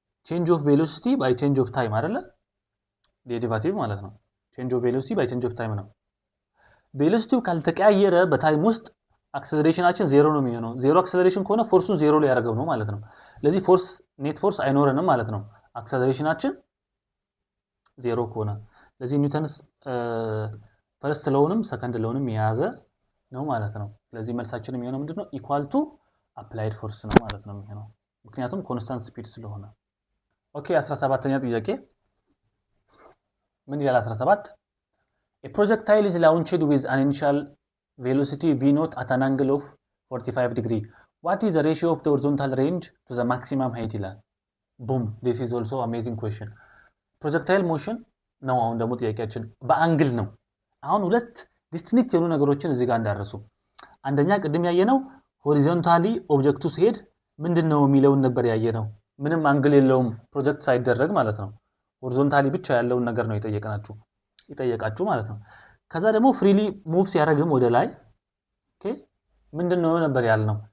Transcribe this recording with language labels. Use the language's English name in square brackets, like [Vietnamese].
[Amharic] ቼንጅ ኦፍ ቬሎሲቲ ባይ ቼንጅ ኦፍ ታይም አይደለ? ዴሪቫቲቭ ማለት ነው። ቼንጅ ኦፍ ቬሎሲቲ ባይ ቼንጅ ኦፍ ታይም ነው። ቬሎሲቲው ካልተቀያየረ በታይም ውስጥ አክሰለሬሽናችን 0 ነው የሚሆነው። 0 አክሰለሬሽን ከሆነ ፎርሱን 0 ላይ ያደርገው ነው ማለት ነው። ስለዚህ ፎርስ ኔት ፎርስ አይኖረንም ማለት ነው አክሰለሬሽናችን 0 ከሆነ። ስለዚህ ኒውተንስ ፈርስት ሎውንም ሰከንድ ሎውንም የያዘ ነው ማለት ነው። ስለዚህ መልሳችን የሚሆነው ምንድነው? ኢኳል ቱ አፕላይድ ፎርስ ነው ማለት ነው የሚሆነው፣ ምክንያቱም ኮንስታንት ስፒድ ስለሆነ። ኦኬ 17ኛ ጥያቄ ምን ይላል? [English] 17 A projectile is launched with an initial velocity v naught at an angle of 45 degree. What is the ratio of the horizontal range to the maximum height [Amharic] ይላል። [English] boom, this is also amazing question. [Amharic] projectile motion ነው አሁን ደግሞ ጥያቄያችን በአንግል ነው። አሁን ሁለት ዲስቲንክት የሆኑ ነገሮችን እዚህ ጋር እንዳረሱ። አንደኛ ቅድም ያየነው ሆሪዞንታሊ ኦብጀክቱ ሲሄድ ምንድነው የሚለውን ነበር ያየነው። ምንም አንግል የለውም ፕሮጀክት ሳይደረግ ማለት ነው። ሆሪዞንታሊ ብቻ ያለውን ነገር ነው ይጠየቃችሁ ማለት ነው። ከዛ ደግሞ ፍሪሊ ሙቭ ሲያደርግም ወደ ላይ ኦኬ ምንድነው ነበር ያልነው?